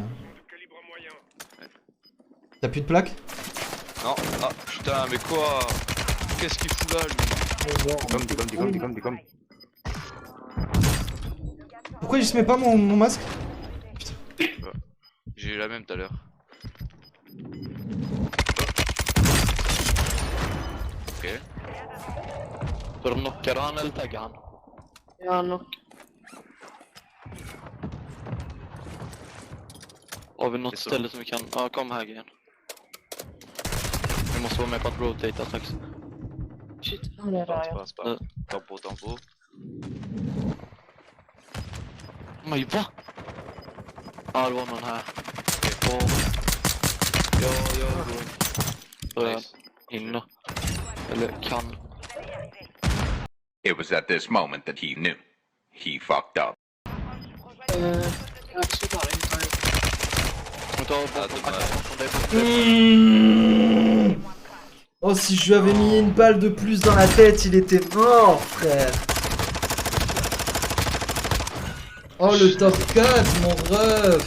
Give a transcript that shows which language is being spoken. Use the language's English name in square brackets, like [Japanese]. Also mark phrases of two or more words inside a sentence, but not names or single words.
[French] Hein. T'as plus de plaques? Non, ah putain, mais quoi? Qu'est-ce qu'il fout là, lui? Comme. Pourquoi il se met pas mon masque? J'ai eu la même tout à l'heure. Ok. [Swedish] Ska de knocka han eller tagga han? Ja, knock. Har vi något Det är så. ställe som vi kan... Ja, kom här igen. Vi måste vara med på att rotate strax. [English] Shit, [French] on est là. C'est pas. Tempo. [Swedish] Men va? Ja, det var någon här. Och... Ja, går. Nice. In då. Eller kan. [English] It was at this moment that he knew. He fucked up. [French] Oh, si je lui avais mis une balle de plus dans la tête, il était mort, frère. Oh, le top 4, mon ref.